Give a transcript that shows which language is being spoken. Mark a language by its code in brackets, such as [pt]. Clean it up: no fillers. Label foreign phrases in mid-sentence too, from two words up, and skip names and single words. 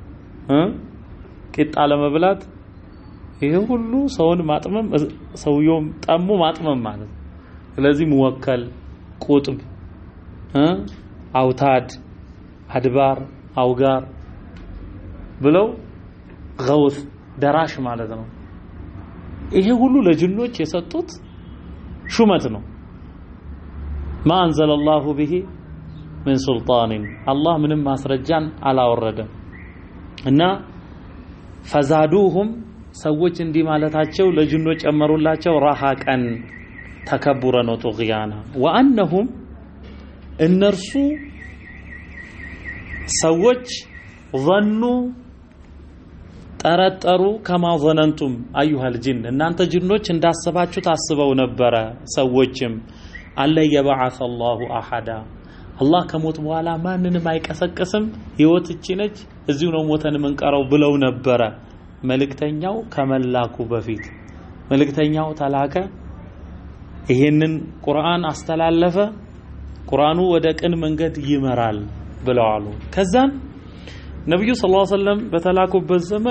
[am] ቂጣ ለመብላት ይሄ ሁሉ ሰውን ማጥመም ሰውየውም ጠሙ ማጥመም ማለት ስለዚህ ሙወከል ቁጥብ አውታድ አድባር አውጋር ብለው ገውስ ደራሽ ማለት ነው ይሄ ሁሉ ለጅኖች የሰጡት ሹመት ነው [ar] ما انزل الله به من سلطان [am] الله ምንም ማስረጃን አላወረደም እና فزادوهم ሰዎች እንዲህ ማለታቸው ለጅኖች ጨመሩላቸው [ar] رهقا تكبرا وطغيانا [am] وانهم እነርሱ ሰዎች ظنوا ጠረጠሩ ከማ [ar] ظننتم ايها الجن [am] እናንተ ጅኖች እንዳሰባችሁ ታስበው ነበር ሰዎችም አለ [ar] يبعث الله احد [am] الله ከሞት በኋላ ማንንም አይቀሰቅስም ህይወት እቺ ነች እዚሁ ነው ሞተን መንቀረው ብለው ነበር መልእክተኛው ከመላኩ በፊት መልእክተኛው ተላከ ይሄንን ቁርአን አስተላለፈ ቁርአኑ ወደ ቅን መንገድ ይመራል ብለዋል ከዛም ነብዩ [ar] صلى الله عليه وسلم [am] በተላኩበት ዘመን